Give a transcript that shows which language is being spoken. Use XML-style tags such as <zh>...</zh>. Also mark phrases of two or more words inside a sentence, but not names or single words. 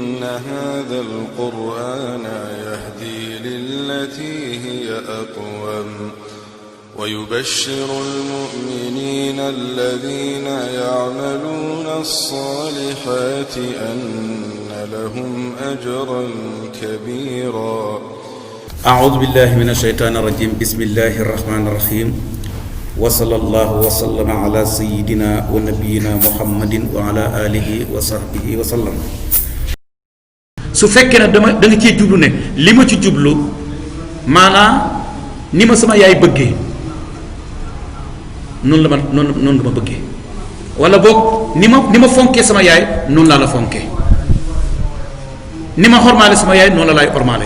<ar>هذا القرآن يهدي للتي هي أقوم ويبشر المؤمنين الذين يعملون الصالحات أن لهم أجرا كبيرا. أعوذ بالله من الشيطان الرجيم. بسم الله الرحمن الرحيم. وصلى الله وسلم على سيدنا ونبينا محمد وعلى آله وصحبه وسلم.</ar> <wo>su fekkee ne da nga cee jublu ne li ma ci jublu maanaam ni ma sama yaay bëggee noonu nga ma bëggee, wala boog ni ma fonkee sama yaay noonu laa la fonkee, ni ma xormaale sama yaay noonu la laay xormaale.</wo>